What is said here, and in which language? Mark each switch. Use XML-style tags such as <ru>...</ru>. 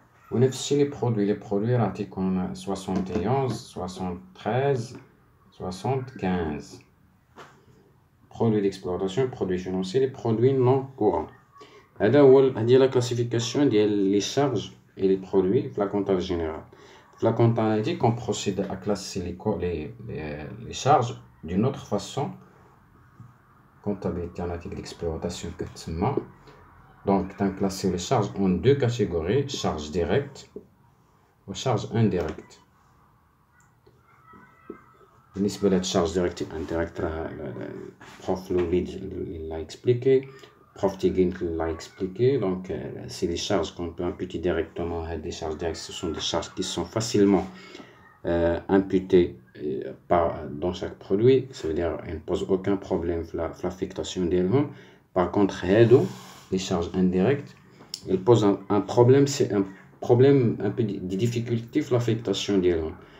<ar>ونفس الشيء لي برودوي راه تيكون 71 73 75.</ar> <fr>Produits d'exploitation, produits financiers, les produits non courants. هذه la classification ديال les charges et les produits في la comptabilité générale. في la comptabilité analytique, on procède à classer les charges d'une autre façon. Comptabilité analytique d'exploitation كتسمى. Donc, on classe les charges en deux catégories, charges directes ou charges indirectes.</fr> <ar>بالنسبة للشارج ديريكت انديريكت راه بروف لوليد</ar> <fr>l'a expliqué, prof Tigin l'a expliqué. Donc c'est des charges qu'on peut imputer directement. Des charges directes, ce sont des charges qui sont facilement imputées dans chaque produit. Ça veut dire qu'elles ne posent aucun problème l'affectation d'elles-mêmes. Par contre, les charges indirectes, elles posent un problème, c'est un problème, un peu de difficulté l'affectation d'elles-mêmes.</fr>